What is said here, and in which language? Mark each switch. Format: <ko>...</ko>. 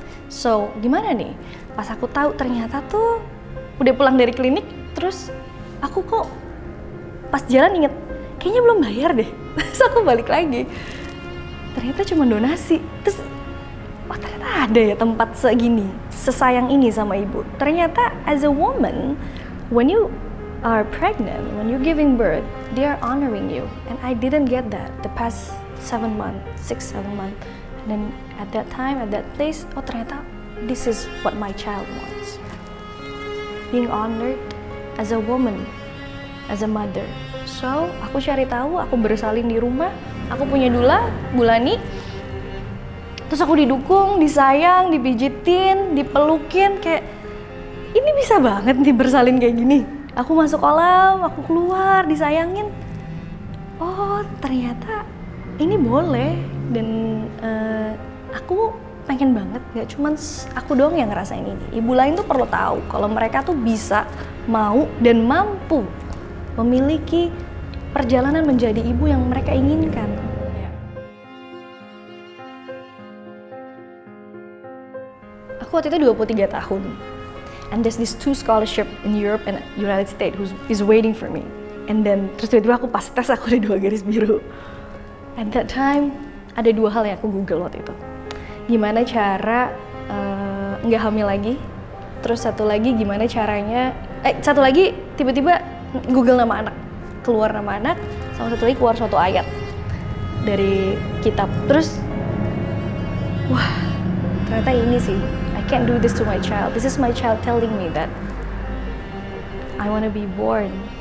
<id>So gimana nih, pas aku tahu ternyata tuh udah pulang dari klinik, terus aku kok pas jalan inget kayaknya belum bayar deh. Terus aku balik lagi, ternyata cuma donasi. Terus wah ternyata ada ya tempat segini, sesayang ini sama ibu. Ternyata</id> <en>as a woman, when you are pregnant, when you're giving birth, they are honoring you. And I didn't get that the past 6-7 months. And then at that time, at that place,</en> <id>oh ternyata</id> <en>this is what my child wants. Being honored as a woman, as a mother.</en> <id>So, aku cari tahu, aku bersalin di rumah, aku punya dula, Bulani. Terus aku didukung, disayang, dipijitin, dipelukin, kayak ini bisa banget nih bersalin kayak gini. Aku masuk kolam, aku keluar, disayangin. Oh, ternyata ini boleh. Dan aku pengen banget, gak cuman aku doang yang ngerasain ini. Ibu lain tuh perlu tahu kalau mereka tuh bisa, mau, dan mampu memiliki perjalanan menjadi ibu yang mereka inginkan. Aku waktu itu 23 tahun.</id> <en>And there's these 2 scholarship in Europe and United States who is waiting for me. And then</en> <id>terus tiba-tiba aku pas tes aku ada 2 garis biru.</id> <en>At that time</en> <id>ada 2 hal yang aku Google waktu itu. Gimana cara nggak hamil lagi. Terus satu lagi gimana caranya. Satu lagi tiba-tiba Google nama anak, keluar nama anak. Sama satu lagi keluar suatu ayat dari kitab. Terus wah ternyata ini sih.</id> <en>I can't do this to my child. This is my child telling me that I want to be born.</en>